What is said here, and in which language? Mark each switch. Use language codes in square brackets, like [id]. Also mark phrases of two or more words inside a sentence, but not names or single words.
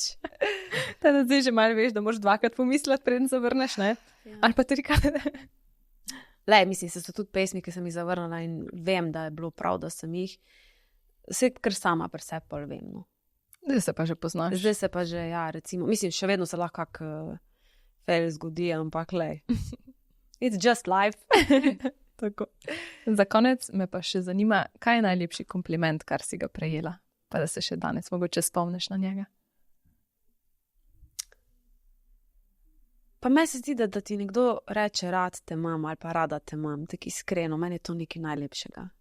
[sl] Teda zdaj že malo veš, da moraš 2-krat pomisliti, preden zavrneš, ne? Ja. Ali pa 3-krat. Mislim, se so tudi pesmi, ki sem jih zavrnila in vem, da je bilo prav, da sem jih. Vse, kar sama pri sebi pol vem, no. Zdaj se pa že poznaš. Zdaj se pa že, ja, recimo, mislim, še vedno se lahko kak fail zgodi, ampak [en] it's just life. [sl] Tako. Za konec me pa še zanima, kaj je najlepši kompliment, kar si ga prejela, pa da se še danes mogoče spomniš na njega. Pa meni se zdi, da ti nekdo reče, rad te imam ali pa rada te imam, tako iskreno, meni je to nekaj najlepšega.